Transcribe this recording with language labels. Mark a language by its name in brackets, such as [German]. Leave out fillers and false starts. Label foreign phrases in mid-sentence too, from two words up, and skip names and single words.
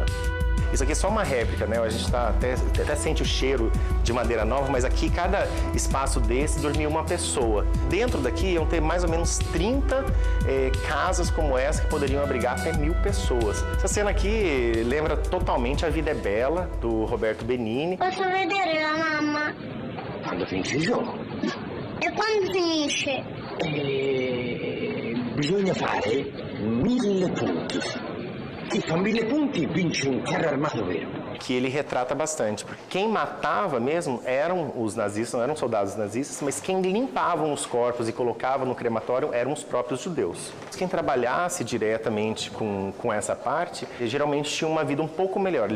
[Portuguese] Isso aqui é só uma réplica, né? A gente até sente o cheiro de madeira nova, mas aqui cada espaço desse dormia uma pessoa. Dentro daqui iam ter mais ou menos 30 casas como essa que poderiam abrigar até 1000 pessoas. Essa cena aqui lembra totalmente A Vida é Bela, do Roberto Benigni. [Italian] Posso vedere la mamma? Quando finisce il gioco? E quando finisce? Bisogna fare 1000 punti. E com 1000 ponti vince um carro armado vero. [Portuguese] Que ele retrata bastante. Porque quem matava mesmo eram os nazistas, não eram soldados nazistas, mas quem limpavam os corpos e colocava no crematório eram os próprios judeus. Quem trabalhasse diretamente com essa parte, geralmente tinha uma vida um pouco melhor.